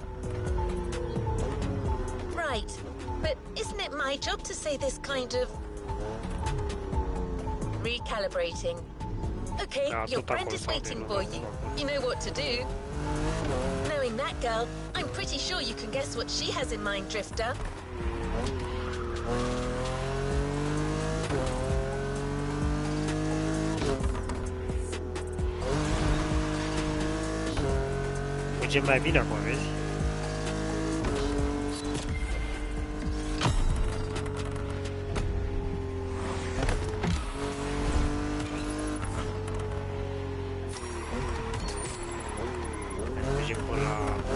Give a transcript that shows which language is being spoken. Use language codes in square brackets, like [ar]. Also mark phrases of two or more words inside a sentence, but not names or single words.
[en] Right, but isn't it my job to say this kind of... Recalibrating. Okay, your friend is waiting for you. You know what to do. Knowing that girl, I'm pretty sure you can guess what she has in mind, Drifter. [ro] Mergem mai bine acum, vezi? Mergem până la...